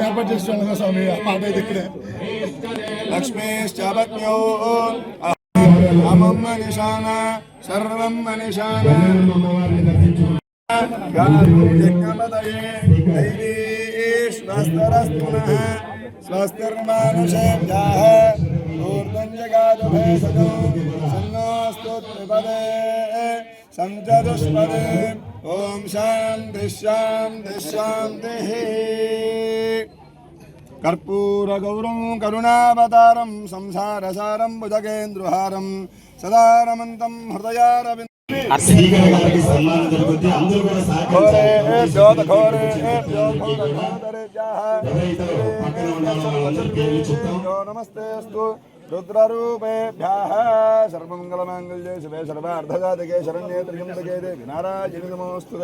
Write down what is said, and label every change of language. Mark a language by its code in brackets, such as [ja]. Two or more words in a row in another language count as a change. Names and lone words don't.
[te] ఆ మాట అయితే ఇక్కడే [sa] लक्ष्मीश्चपत्न्यौ अमं मनिशान सर्वं मनिशान यज्ञपतये दैवी स्वस्तिरस्तु नः स्वस्तिर्मानुषेभ्यः ऊर्ध्वं जगातु भेषजो सन्नोऽस्तु त्रिपदे सञ्चतुष्पदे ॐ शान्तिः शान्तिः शान्तिः। कर्पूरगौरं करुणावतारं संसारसारं भुजगेन्द्रहारं सदा रमन्तं हृदयारविन्दे [te] స్పీకర్ గారికి సన్మానం జరుగుతుంది. అందరూ కూడా పక్కన ఉండాలో వాళ్ళందరికీ వెళ్ళి చెప్తాం. [sa] नमस्तेस्तु रुद्ररूपेभ्यः सर्वमङ्गलमाङ्गल्ये शिवे सर्वार्थसाधके शरण्ये त्र्यम्बके देवि नारायणि नमोस्तुते.